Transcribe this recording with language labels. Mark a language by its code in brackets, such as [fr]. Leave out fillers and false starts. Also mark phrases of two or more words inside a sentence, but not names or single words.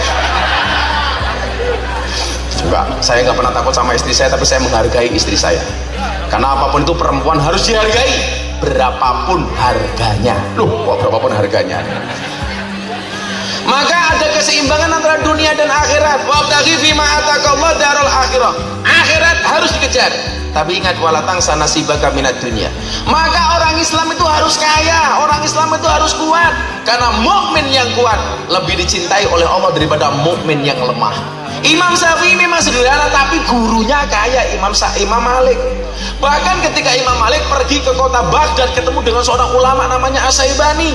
[id] Enggak, saya nggak pernah takut sama istri saya, tapi saya menghargai istri saya. Karena apapun itu perempuan harus dihargai, berapapun harganya. Loh, kok berapapun harganya? Maka ada keseimbangan antara dunia dan akhirat. [ar] وابتغ فيما آتاك الله الدار الآخرة. [id] Akhirat harus dikejar. Tapi ingat, [ar] ولا تنس نصيبك من الدنيا. [id] Maka orang Islam itu harus kaya, orang Islam itu harus kuat. Karena mukmin yang kuat lebih dicintai oleh Allah daripada mukmin yang lemah. Imam Syafi'i memang sederhana, tapi gurunya kaya, Imam Malik. Bahkan ketika Imam Malik pergi ke kota Baghdad ketemu dengan seorang ulama namanya As-Syaibani.